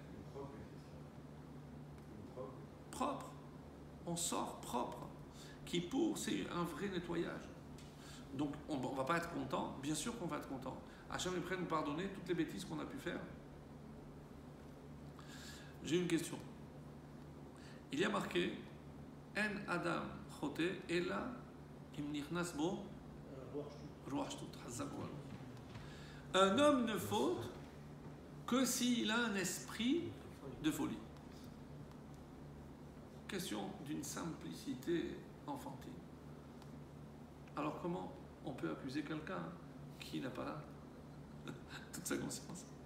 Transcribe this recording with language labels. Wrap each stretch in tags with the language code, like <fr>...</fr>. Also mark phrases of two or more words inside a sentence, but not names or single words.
<fr>Propre. On sort propre. Kippour, c'est un vrai nettoyage. Donc on ne va pas être content, bien sûr qu'on va être content. Hachem est prêt à nous pardonner toutes les bêtises qu'on a pu faire. J'ai une question. Il y a marqué</fr> <he>אין אדם חוטא אלא אם נכנס בו רוח שטות.</he> <fr>Un homme ne faute que s'il a un esprit de folie. Question d'une simplicité enfantine. Alors comment on peut accuser quelqu'un qui n'a pas toute sa conscience?</fr>